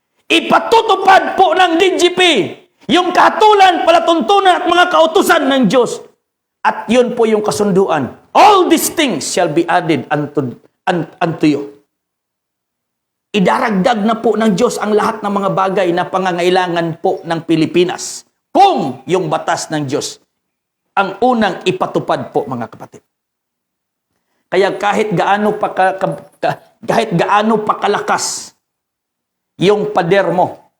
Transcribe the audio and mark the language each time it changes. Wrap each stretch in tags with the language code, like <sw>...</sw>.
<tl>Ipatutupad po ng DGP yung kahatulan, palatuntunan at mga kautusan ng Diyos. At yun po yung kasunduan.</tl> <en>All these things shall be added unto you.</en> <tl>Idaragdag na po ng Diyos ang lahat ng mga bagay na pangangailangan po ng Pilipinas. Kung yung batas ng Diyos ang unang ipatupad po mga kapatid. Kaya kahit gaano pa kalakas yung pader mo.</tl>